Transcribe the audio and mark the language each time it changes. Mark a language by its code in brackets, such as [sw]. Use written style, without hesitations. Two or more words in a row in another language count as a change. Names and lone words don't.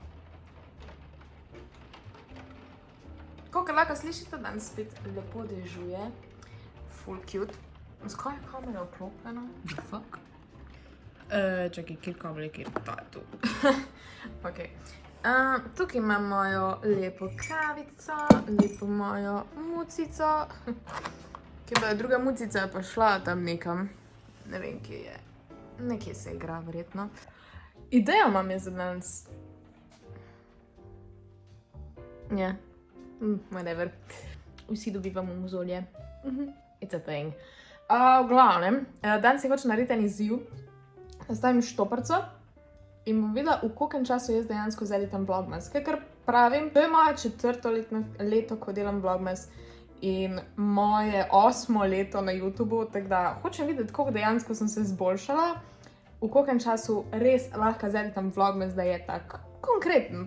[sl] Kakor lahko slišite, danes spet lepo dežuje. Full cute. Zakaj je kamera vklopljena? [en] The fuck? [sl] Čakaj, kjer kabel je, kjer ta je tu. Ok. Tukaj imam mojo lepo kavico, lepo mojo mucico. Kje pa je druga mucica pa šla tam nekam. Ne vem, kje je. Nekje se igra, verjetno. Idejo imam jaz za danes. Ja. Whatever. Vsi dobivamo mozolje. [en] It's a thing. [sl] V glavnem, danes si hočem narediti en izziv. Nastavim štoparco in bom videla, v kolkem času jaz dejansko zeditam vlogmas. Ker pravim, to je moje 4. leto, ko delam vlogmas. In moje 8. leto na YouTubeu, tako da hočem videti, koliko dejansko sem se izboljšala, v kolkem času res lahko zeditam vlogmas, da je tak konkreten.